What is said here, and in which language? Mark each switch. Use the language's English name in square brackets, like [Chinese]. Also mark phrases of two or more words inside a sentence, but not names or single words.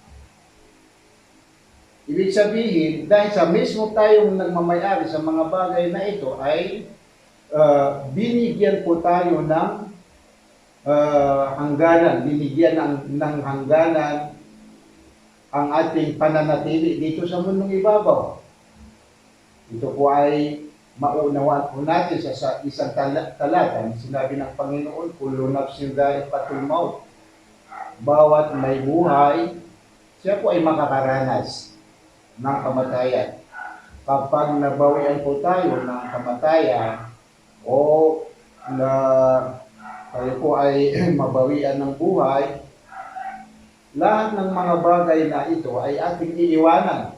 [Filipino] Ibig sabihin, dahil sa mismo tayong nagmamayari sa mga bagay na ito ay binigyan po tayo ng hangganan, binigyan ng hangganan ang ating pananatili dito sa mundong ibabaw. Ito po ay maunawaan po natin sa isang talata. Sinabi ng Panginoon, [Arabic] كل نفس ذائقة الموت. [Filipino] Bawat may buhay, siya po ay makakaranas ng kamatayan. Kapag nabawian po tayo ng kamatayan, o na tayo po ay mabawian ng buhay, lahat ng mga bagay na ito ay ating iiwanan.